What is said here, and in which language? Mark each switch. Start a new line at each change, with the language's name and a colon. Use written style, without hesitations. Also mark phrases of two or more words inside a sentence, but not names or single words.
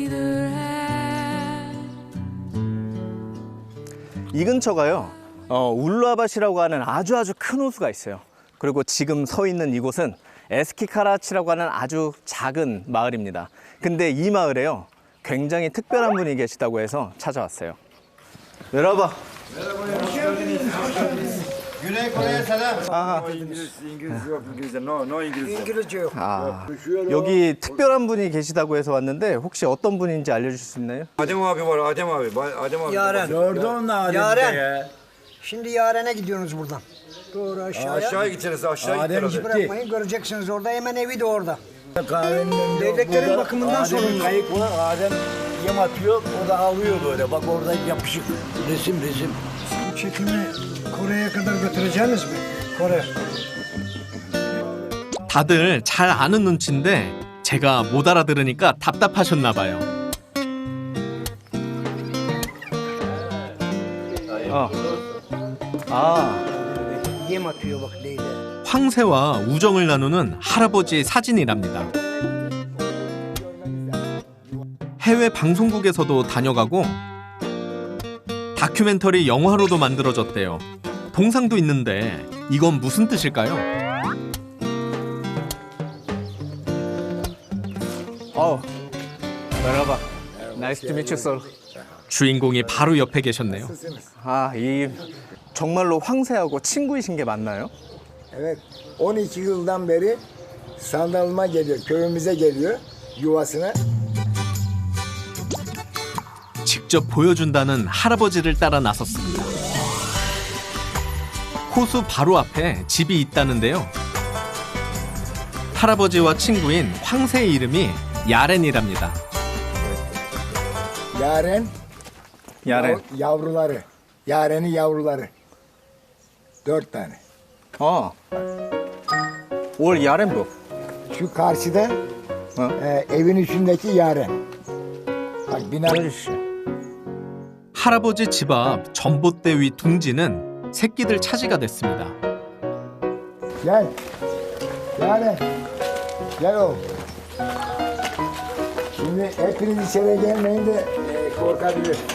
Korean: 이 근처가요, 울루아밭이라고 하는 아주 큰 호수가 있어요. 그리고 지금 서 있는 이곳은 에스키카라치라고 하는 아주 작은 마을입니다. 근데 이 마을에요, 굉장히 특별한 분이 계시다고 해서 찾아왔어요. 여러분.
Turkish: Güney Kore'ye selam. İngilizce yok.
Korean: 여기 특별한 분이 계시다고 해서 왔는데 혹시 어떤 분인지 알려주실 수 있나요?
Turkish: Adem abi var, Adem abi. Adem abi. Yaren. Gördün mü Yaren. Şimdi Yaren'e gidiyorsunuz buradan. Doğru aşağıya. Aşağı gideceğiz, aşağı gideceğiz. Hiç bırakmayın, göreceksiniz orada. Hemen evi de orada. Leyleklerin bakımından sorumlu. Kayık var, Adem yem atıyor, o da alıyor böyle. Bak orada yapışık resim. Bu çekimi Kore'ye kadar götüreceğiniz mi? Kore.
Korean: 다들 잘 아는 눈치인데 제가 못 알아들으니까 답답하셨나 봐요.
Turkish: Yem atıyor bak leyle.
Korean: 황새와 우정을 나누는 할아버지의 사진이랍니다. 해외 방송국에서도 다녀가고 다큐멘터리 영화로도 만들어졌대요. 동상도 있는데 이건 무슨 뜻일까요?
English: 메라바. nice to meet you sir.
Korean: 주인공이 바로 옆에 계셨네요. 이 정말로 황새하고 친구이신 게 맞나요?
Turkish: Evet. 12 yıldan beri sandalıma geliyor. Köyümüze geliyor. Yuvasına.
Korean: 직접 보여준다는 할아버지를 따라 나섰습니다. 호수 바로 앞에 집이 있다는데요. 할아버지와 친구인 황새의 이름이 야렌이랍니다.
Turkish: Yaren. Yaren. Yavruları. Yaren'in yavruları. 4 tane. 올 야렌 bu. Şu karşıda evin üstündeki Yaren. Bak bina.
Korean: 할아버지 집 앞 전봇대 위 둥지는 새끼들 차지가 됐습니다.
Turkish: Gel. Yaren. Gel oğlum. Şimdi hepiniz içeri gelmeyin de korkabilir.